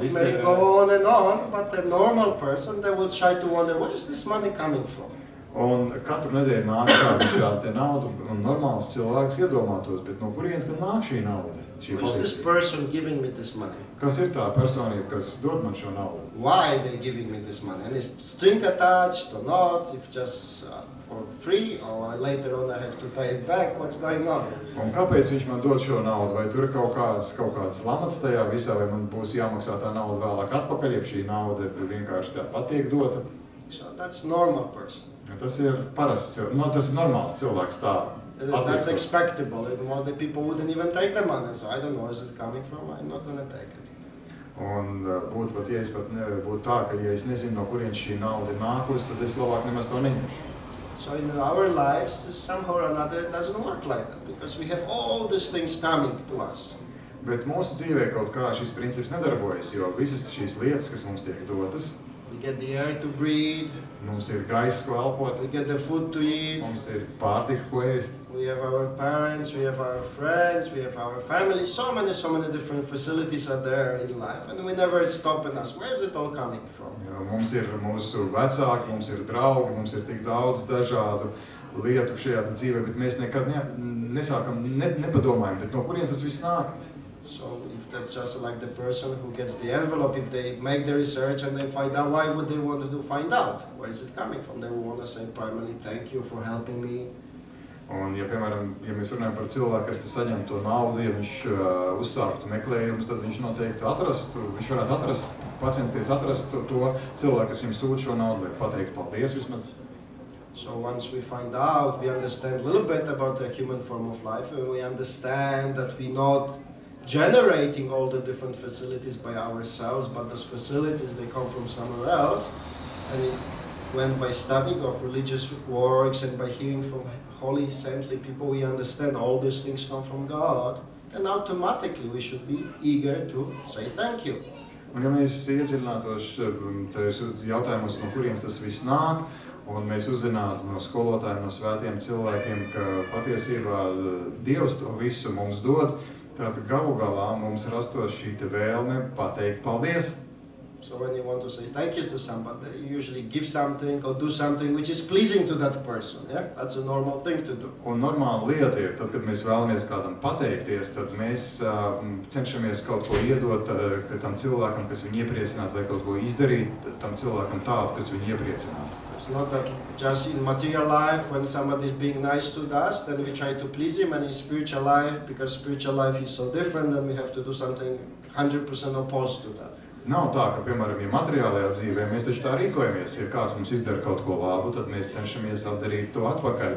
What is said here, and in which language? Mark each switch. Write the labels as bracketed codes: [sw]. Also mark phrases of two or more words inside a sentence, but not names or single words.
[en] it may go on and on, but a normal person, they will try to wonder, where is this money coming from? [lv] Un katru nedēļu nāk šāda te nauda, un normāls cilvēks iedomātos, bet no kurienes gan nāk šī nauda? [en] Who is this person giving me this money? [lv] Kas ir tā personība, kas dod man šo naudu? [en] Why they giving me this money? And is string attached or not? If just for free, or later on I have to pay it back? What's going on? [lv] Un kāpēc viņš man dod šo naudu? Vai tur ir kaut kāds lamats tajā visā, vai man būs jāmaksā tā nauda vēlāk atpakaļ, ja šī nauda vienkārši tāpat tiek dota? [en] So that's normal person. [lv] Tas ir parasts, tas ir normāls cilvēks tā. [en] That's expectable. And the people wouldn't even take the money. So I don't know where is it coming from. I'm not going to take it. [lv] Un būtu pat, ja es pat būtu tā, ka ja es nezinu, no kurienes šī nauda ir nākusi, tad es labāk nemaz to neņemšu. [en] So in our lives, somehow or another, it doesn't work like that. Because we have all these things coming to us. [lv] Bet mūsu dzīvē kaut kā šis princips nedarbojas, jo visas šīs lietas, kas mums tiek dotas, [en] we get the air to breathe, [lv] mums ir gaiss, ko elpot, [en] we get the food to eat, [lv] mums ir pārtika, ko ēst, [en] we have our parents, we have our friends, we have our family, so many different facilities are there in life, and we never stop and ask, where is it all coming from? [lv] Mums ir mūsu vecāki, mums ir draugi, mums ir tik daudz dažādu lietu šajā dzīvē, bet mēs nekad nepadomājam, bet no kurienes tas viss nāk? [en] So if that's just like the person who gets the envelope, if they make the research and they find out, why would they want to find out? Where is it coming from? They will want to say primarily, thank you for helping me. [lv] Un, ja, piemēram, ja mēs runājam par cilvēku, kas saņem to naudu, ja viņš uzsāktu meklējumus, tad viņš noteikti viņš varētu pacensties atrast to cilvēku, kas viņam sūta šo naudu, lai pateikt paldies vismaz. [en] So once we find out, we understand a little bit about the human form of life, and we understand that we're not generating all the different facilities by ourselves, but those facilities, they come from somewhere else. And when by studying of religious works and by hearing from holy, saintly people, we understand all these things come from God, then automatically we should be eager to say thank you. [lv] Un ja mēs iedziļinātos tajos jautājumos, no kurienes tas viss nāk, un mēs uzzinātu no skolotājiem, no svētiem cilvēkiem, ka patiesībā Dievs to visu mums dod, tad galu galā mums rastos šī vēlme pateikt paldies. [en] So when you want to say thank you to somebody, you usually give something or do something which is pleasing to that person. Yeah? That's a normal thing to do. [lv] Un normāla lieta ir, tad, kad mēs vēlamies kādam pateikties, tad mēs cenšamies kaut ko iedot tam cilvēkam, kas viņu iepriecinātu, vai kaut ko izdarīt tam cilvēkam tādu, kas viņu iepriecinātu. [en] It's not that just in material life, when somebody is being nice to us, then we try to please him, and in spiritual life, because spiritual life is so different, then we have to do something 100% opposed to that. [lv] Nav tā, ka, piemēram, ja materiālajā dzīvē mēs taču tā rīkojamies, ja kāds mums izdara kaut ko labu, tad mēs cenšamies atdarīt to atpakaļ.